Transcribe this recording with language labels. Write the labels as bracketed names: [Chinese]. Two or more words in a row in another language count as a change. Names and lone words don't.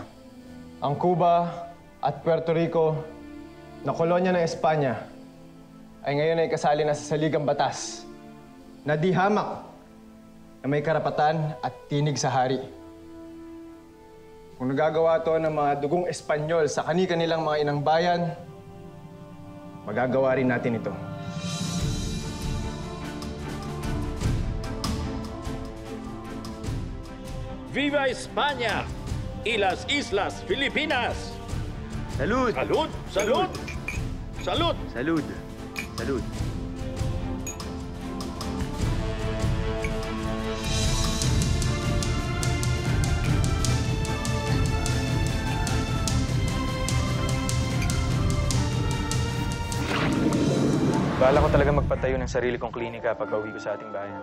[Filipino] Ang Cuba at Puerto Rico na kolonya ng Espanya ay ngayon ay kasali na sa saligang batas na di hamak na may karapatan at tinig sa hari. Kung nagagawa to ng mga dugong Espanyol sa kani-kanilang mga inang bayan, magagawa rin natin ito. [Spanish] Viva España y las Islas Filipinas! Salud! Salud! Salud! Salud! Salud! Salud! [Filipino] Bala ko talaga magpatayo ng sarili kong klinika pag-uwi ko sa ating bayan.